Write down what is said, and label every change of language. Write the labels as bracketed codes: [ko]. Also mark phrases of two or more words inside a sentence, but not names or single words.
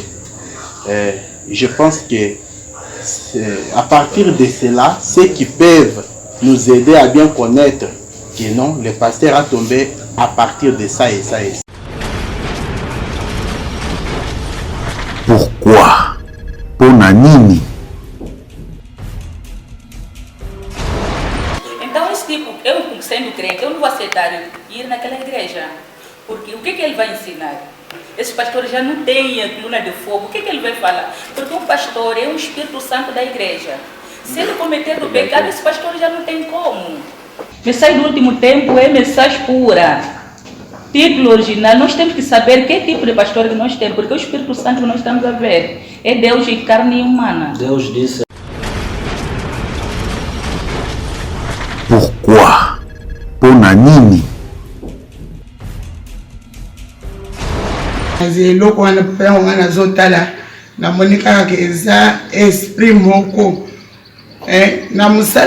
[fr] Je pense que à partir de cela, ceux qui peuvent nous aider à bien connaître que non, le pasteur a tombé à partir de ça et ça et ça. Pourquoi? [ln] Pona nini? [pt] Então, esse tipo, eu sendo crente, eu não vou aceitar ir naquela igreja. Porque o que ele vai ensinar? Esse pastor já não tem a coluna de fogo. O que ele vai falar? Porque um pastor é um Espírito Santo da igreja. Se ele cometer o pecado, esse pastor já não tem como. Mensagem do último tempo é mensagem pura. Título original, nós temos que saber que tipo de pastor que nós temos. Porque o Espírito Santo que nós estamos a ver é Deus em carne humana. Deus disse. [fr] Pourquoi? [ln] Pona nini? eloko wana mpe wana nazotala namoni kaka ke eza esprit moko na mosala